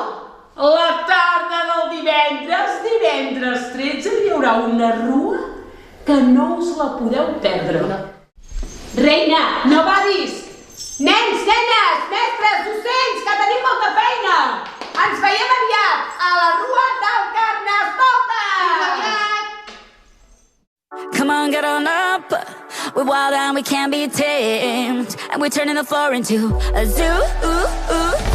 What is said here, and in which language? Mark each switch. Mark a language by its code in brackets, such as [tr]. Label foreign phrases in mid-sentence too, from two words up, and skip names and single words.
[ca] La tarda del divendres 13, hi haurà una rua que no us la podeu perdre. Reina, no badis! Nens, nenes, mestres, docents, que tenim molta feina! Ens veiem aviat a la rua del Carnestoltes! [en] Come on, get on up. We're wild and we can't be tamed, and we're turning the floor into a zoo.